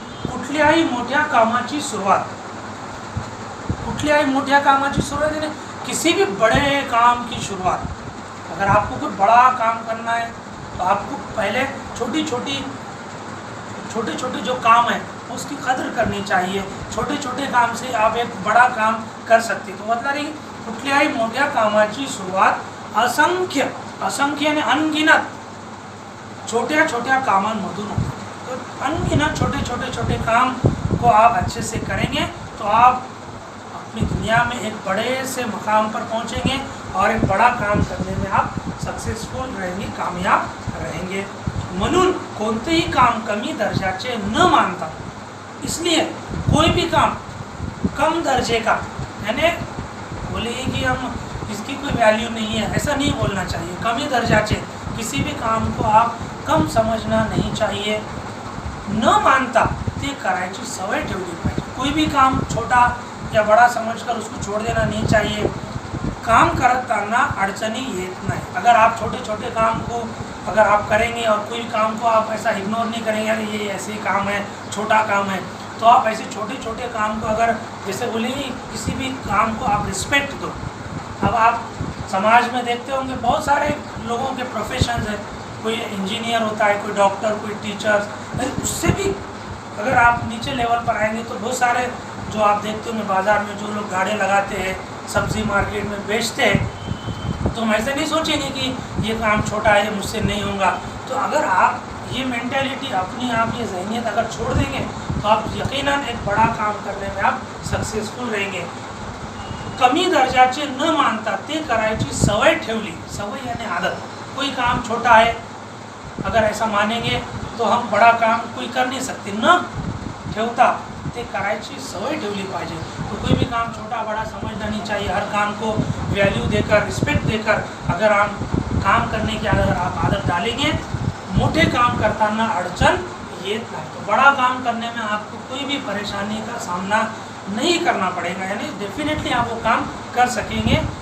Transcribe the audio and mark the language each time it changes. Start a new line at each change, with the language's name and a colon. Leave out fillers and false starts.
Marathi: कुठल्याही मोठ्या कामाची सुरुवात,
Hindi: कुठल्याही मोठ्या कामाची सुरुवात यानी किसी भी बड़े काम की शुरुआत, अगर आपको कोई बड़ा काम करना है तो आपको पहले छोटी छोटी जो काम है उसकी कदर करनी चाहिए। छोटे छोटे काम से आप एक बड़ा काम कर सकते। तो मतलब रही
Marathi: कुठल्याही मोठ्या कामाची सुरुवात असंख्य, असंख्य
Hindi: यानी अनगिनत
Marathi: छोट्या छोट्या कामांमधून होते।
Hindi: तो अनगिनत छोटे काम को आप अच्छे से करेंगे तो आप अपनी दुनिया में एक बड़े से मकाम पर पहुंचेंगे और एक बड़ा काम करने में आप सक्सेसफुल रहेंगे, कामयाब रहेंगे।
Marathi: म्हणून कोणतेही काम कमी दर्जाचे न मानता,
Hindi: इसलिए कोई भी काम कम दर्जे का, यानी बोलिए कि हम इसकी कोई वैल्यू नहीं है, ऐसा नहीं बोलना चाहिए।
Marathi: कमी दर्जाचे
Hindi: किसी भी काम को आप कम समझना नहीं चाहिए।
Marathi: न मानता ते करायची सवय ठेवली पाहिजे।
Hindi: कोई भी काम छोटा या बड़ा समझकर उसको छोड़ देना नहीं चाहिए।
Marathi: काम करताना अड़चनी येत नाही।
Hindi: अगर आप छोटे छोटे काम को अगर आप करेंगे और कोई काम को आप ऐसा इग्नोर नहीं करेंगे, अरे ये ऐसे ही काम है, छोटा काम है, तो आप ऐसे छोटे छोटे काम को अगर जैसे बोलेंगे किसी भी काम को आप रिस्पेक्ट दो। अब आप समाज में देखते होंगे बहुत सारे लोगों के प्रोफेशंस हैं, कोई इंजीनियर होता है, कोई डॉक्टर, कोई टीचर, उससे भी अगर आप नीचे लेवल पर आएंगे तो बहुत सारे जो आप देखते होंगे बाज़ार में जो लोग गाड़े लगाते हैं, सब्जी मार्केट में बेचते हैं, तो हम ऐसे नहीं सोचेंगे कि ये काम छोटा है, मुझसे नहीं होगा। तो अगर आप ये मेंटालिटी अपनी आप ये जहनियत अगर छोड़ देंगे तो आप यकीनन एक बड़ा काम करने में आप सक्सेसफुल रहेंगे।
Marathi: कमी दर्जाचे न मानता ते करायची सवय ठेवली, सवय
Hindi: यानी आदत। कोई काम छोटा है अगर ऐसा मानेंगे तो हम बड़ा काम कोई कर नहीं सकते।
Marathi: न ठेवता ते करायची सवय ठेवली पाहिजे।
Hindi: तो कोई भी काम छोटा बड़ा समझना नहीं चाहिए। हर काम को वैल्यू देकर, रिस्पेक्ट देकर अगर आप काम करने की अगर आप आदत डालेंगे,
Marathi: मोटे काम करताना अड़चन येत नाही।
Hindi: तो बड़ा काम करने में आपको कोई भी परेशानी का सामना नहीं करना पड़ेगा, यानी डेफिनेटली आप वो काम कर सकेंगे।